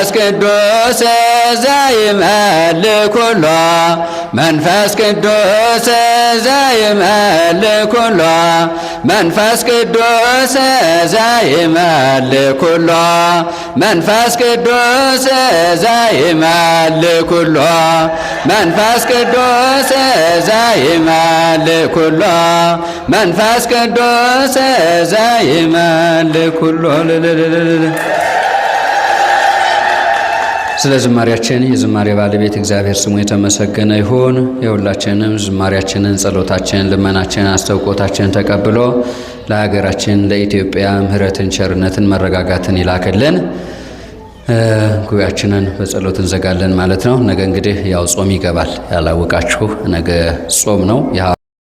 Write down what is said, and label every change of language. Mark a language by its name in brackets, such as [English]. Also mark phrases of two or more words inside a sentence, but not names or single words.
[Geez] ቅዱስ ዘይመልእ ኩሎ መንፈስ ቅዱስ ዘይመልእ ኩሎ መንፈስ ቅዱስ ዘይመልእ ኩሎ መንፈስ ቅዱስ ዘይመልእ ኩሎ መንፈስ ቅዱስ ዘይመልእ ኩሎ መንፈስ ቅዱስ ዘይመልእ ኩሎ። [Amharic] ስለ ዝማሬያችን የዝማሬ ባለቤት እግዚአብሔር ስሙ የተመሰገነ ይሁን። የሁላችንም ዝማሬያችንን፣ ጸሎታችንን፣ ልመናችንን፣ አስተውቆታችንን ተቀብሎ ለሀገራችን ለኢትዮጵያ ምሕረትን፣ ቸርነትን፣ መረጋጋትን ይላክልን። ጉባኤያችንን በጸሎት እንዘጋለን ማለት ነው። ነገ እንግዲህ ያው ጾም ይገባል። ያላወቃችሁ ነገ ጾም ነው።